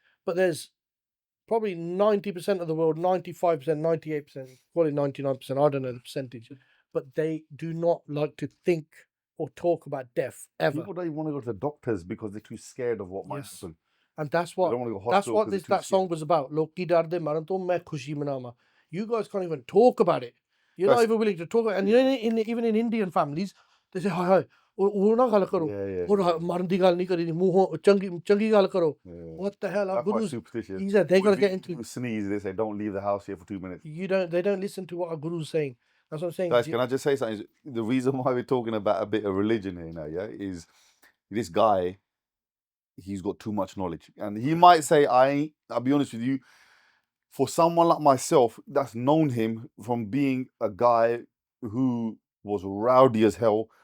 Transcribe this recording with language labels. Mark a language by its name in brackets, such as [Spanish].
[English] But there's probably 90% of the world, 95%, 98%, call it 99%, I don't know the percentage, but they do not like to think or talk about death ever. People don't even want to go to the doctors because they're too scared of what might happen. And that's what that song was about. [Punjabi] Loki darde maran to main khushi manama. [English] You guys can't even talk about it. You're not even willing to talk about it. And even in Indian families, they say, hi, [Punjabi] वो ना गल करो, और मरन दी गल नहीं करी, मुंह चंगी गल करो. [English] What the hell? Our gurus, they gotta get into. Sneeze, they say, don't leave the house here for 2 minutes. They don't listen to what our guru's saying. That's what I'm saying. Guys, can I just say something? The reason why we're talking about a bit of religion here now, is this guy, he's got too much knowledge. And he might say, I'll be honest with you, for someone like myself that's known him from being a guy who was rowdy as hell,